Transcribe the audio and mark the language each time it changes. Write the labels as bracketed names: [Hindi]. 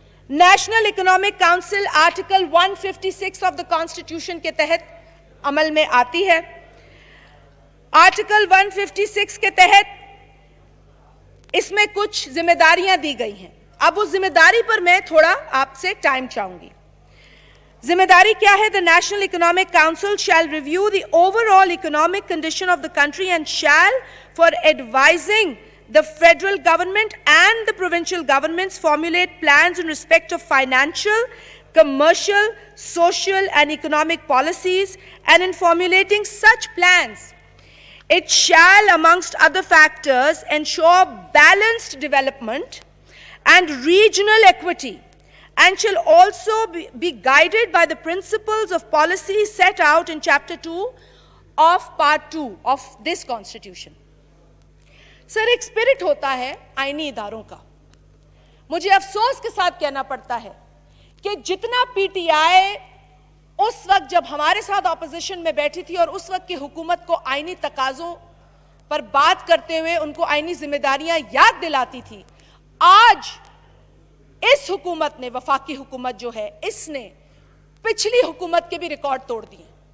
[Urdu] National economic council article 156 [English] of the constitution [Urdu] کے تحت عمل میں آتی ہے. آرٹیکل 156 کے تحت اس میں کچھ ذمہ داریاں دی گئی ہیں. اب اس ذمہ داری پر میں تھوڑا آپ سے ٹائم چاہوں گی. ذمہ داری کیا ہے؟ [English] The National Economic Council shall review the overall economic condition of the country and shall, for advising the federal government and the provincial governments, formulate plans in respect of financial, commercial, social and economic policies, and in formulating such plans, it shall, amongst other factors, ensure balanced development and regional equity, and shall also be guided by the principles of policy set out in Chapter 2 of Part 2 of this Constitution. [Urdu] سر، ایک spirit ہوتا ہے آئینی اداروں کا. مجھے افسوس کے ساتھ کہنا پڑتا ہے کہ جتنا پی ٹی آئی اس وقت جب ہمارے ساتھ اپوزیشن میں بیٹھی تھی اور اس وقت کی حکومت کو آئینی تقاضوں پر بات کرتے ہوئے ان کو آئینی ذمہ داریاں یاد دلاتی تھی، آج اس حکومت نے، وفاقی حکومت جو ہے، اس نے پچھلی حکومت کے بھی ریکارڈ توڑ دیے.